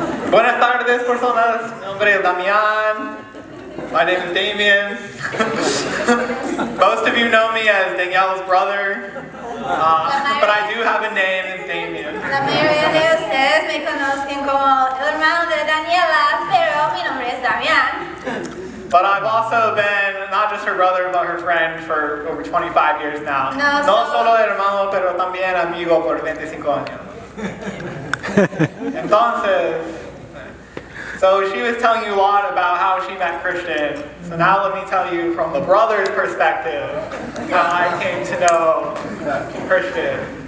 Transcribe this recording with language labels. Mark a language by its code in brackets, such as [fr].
[es] Buenas tardes, personas. Mi nombre es Damian. [en] My name is Damien. Most of you know me as Danielle's brother, but I do have a name, it's Damien. [es] La mayoría de ustedes me conocen como el hermano de Daniela, pero mi nombre es Damian. [en] But I've also been not just her brother, but her friend for over 25 years now. [es] No solo hermano, pero también amigo por 25 años. [en] Entonces, so she was telling you a lot about how she met Christian. So now let me tell you from the brother's perspective how I came to know Christian.